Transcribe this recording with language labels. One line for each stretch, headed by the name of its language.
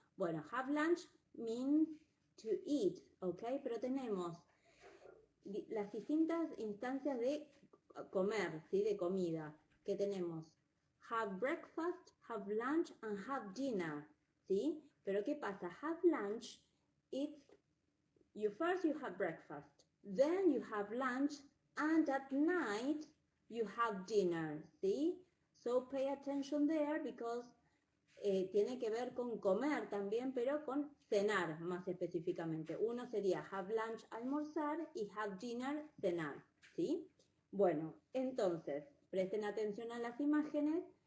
English: Bueno, have lunch means to eat, ¿ok?
Spanish: Pero tenemos las distintas instancias de comer, ¿sí? De comida, que tenemos
English: have breakfast, have lunch and have dinner,
Spanish: ¿sí? Pero ¿qué pasa?
English: Have lunch, it's first you have breakfast, then you have lunch, and at night you have dinner, ¿sí? So pay attention there because
Spanish: tiene que ver con comer también, pero con cenar más específicamente. Uno sería
English: have lunch,
Spanish: almorzar, y
English: have dinner,
Spanish: cenar, ¿sí? Bueno, entonces, presten atención a las imágenes.